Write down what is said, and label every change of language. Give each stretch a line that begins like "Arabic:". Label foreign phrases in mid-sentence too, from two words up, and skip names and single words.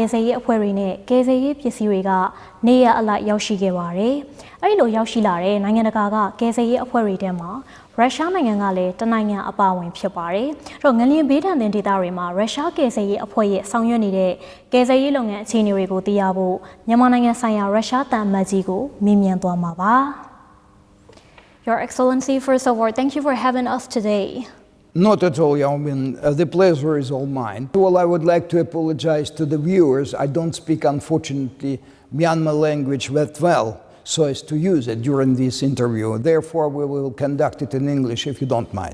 Burmese: ယ်ဆယ်ရေးအဖွဲ့တွေနဲ့ကယ်ဆယ်ရေးပစ္စည်းတွေကနေရအလိုက်ရောက်ရှိခဲ့ပါတယ်။အဲဒီလိုရောက်ရှိလာတဲ့နိုင်ငံတကာကကယ်ဆယ်ရေးအဖွဲ့တွေထဲမှာရုရှားနိုင်ငံကလည်းတနိုင်ငံအပါအဝင်ဖြစ်ပါတယ်။အဲ့တော့ငလျင်ဘေးဒဏ်သင့်ဒေသတွေမှာရုရှားကယ်ဆယ်ရေးအဖွဲ့ရဲ့ဆောင်ရွက်နေတဲ့ကယ်ဆယ်ရေးလုပ်ငန်းအခြေအနေတွေကိုသိရဖို့မြန်မာနိုင်ငံဆိုင်ရာရုရှားတန်အမတ်ကြီးကိုမေးမြန်းသွားမှာပါ။
English: Your Excellency, first of all, thank you for having us today. Not at all, Yao-Min. The pleasure is all mine. Well, I would like to apologize to the viewers. I don't speak, unfortunately, Myanmar language that well, so as to use it during this interview. Therefore, we will conduct it in English, if you don't mind.